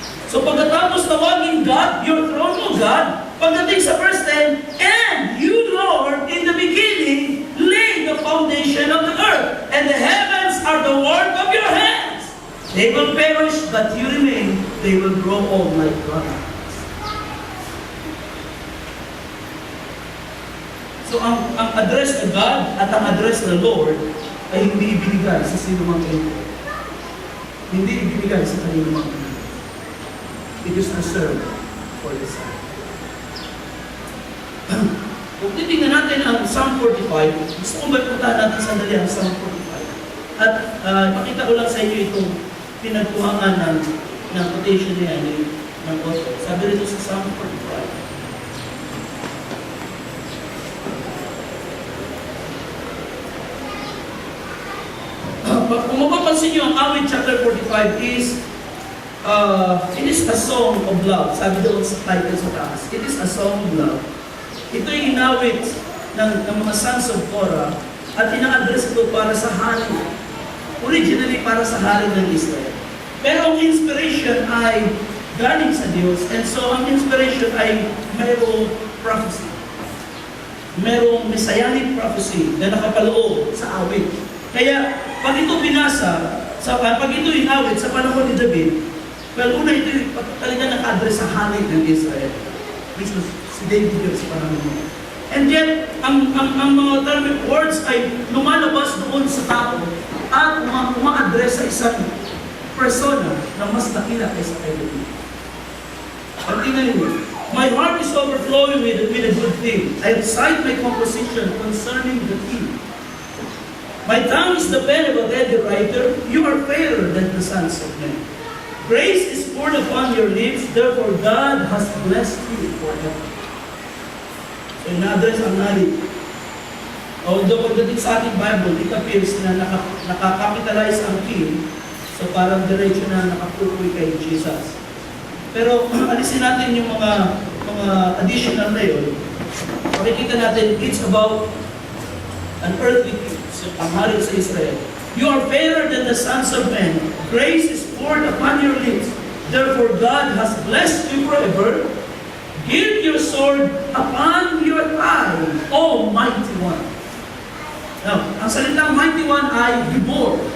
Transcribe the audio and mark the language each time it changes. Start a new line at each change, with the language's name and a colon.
Filipino: So pagkatapos tawagin
English: God, your throne, O God,
Filipino: pagdating sa
English: verse 10, and you, Lord, in the beginning, laid the foundation of the earth, and the heavens are the work of your hands. They will perish, but you remain. They will grow old like grass.
Filipino: So ang address na God at ang address na Lord ay hindi ibinigay sa sino mang ito. Hindi ibinigay sa kanino mang ito.
English: It is reserved for the Son.
Filipino: Kung titignan natin ang Psalm 45, gusto kong puntahan natin sandali ang Psalm 45. At pakita ko lang sa inyo itong pinagkuhangan ng quotation niya ng author. Sabi rito sa Psalm 45. Kung mapapansin nyo, ang awit
English: chapter 45 is it is a song of love.
Filipino: Sabi doon sa title sa taas.
English: It is a song of love.
Filipino: Ito yung inawit ng mga sons of Korah at ina-address ito para sa hari. Originally para sa hari ng Israel. Pero ang inspiration ay galing sa Diyos. And so ang inspiration ay mayroong prophecy. Mayroong messianic prophecy na nakapaloob sa awit. Kaya pag ito binasa, pag ito inawit sa panahon ni David, well, una ito talaga naka-address sa hari ng Israel, which was si David yun sa panahon mo. And yet, ang mga term words ay lumalabas doon sa tao at uma-address sa isang persona na mas nakila kaysa kay David. At tingnan niyo,
English: my heart is overflowing with a good thing. I recite my composition concerning the king. My tongue is the pen of a ready writer. You are fairer than the sons of men. Grace is poured upon your lips, therefore God has blessed you forever.
Filipino: So, in-address ang hari. Although pagdating sa ating Bible, it appears na nakakapitalize ang king, so parang diretso na nakapukoy kay Jesus. Pero alisin natin yung mga additional na yun. Makikita natin,
English: it's about an earthly king.
Filipino: Ang hari sa Israel.
English: You are fairer than the sons of men. Grace is poured upon your lips. Therefore God has blessed you forever. Give your sword upon your thigh, O mighty one.
Filipino: Now, ang salitang mighty one ay Gibor.